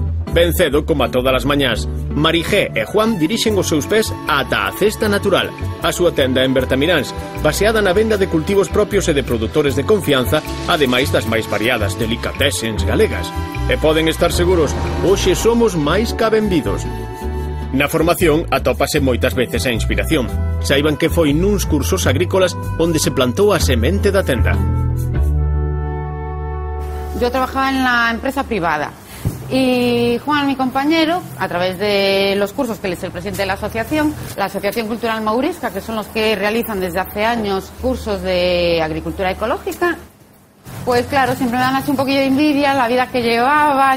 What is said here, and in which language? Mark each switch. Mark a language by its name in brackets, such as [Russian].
[Galician] Ben cedo, como a todas as mañás, Marigé e Juan dirixen os seus pés ata a Cesta Natural, a súa tenda en Bertamiráns, baseada na venda de cultivos propios e de produtores de confianza, ademais das máis variadas delicatessens galegas. E poden estar seguros, hoxe somos máis ca benvidos. Na formación atópase moitas veces a inspiración. Saiban que foi nuns cursos agrícolas onde se plantou a semente da tenda. [Spanish] Yo trabajaba en la empresa privada. Y Juan, mi compañero, a través de los cursos que él es el presidente de la Asociación Cultural Maurisca, que son los que realizan desde hace años cursos de agricultura ecológica, pues claro, siempre me dan así un poquillo de envidia la vida que llevaba.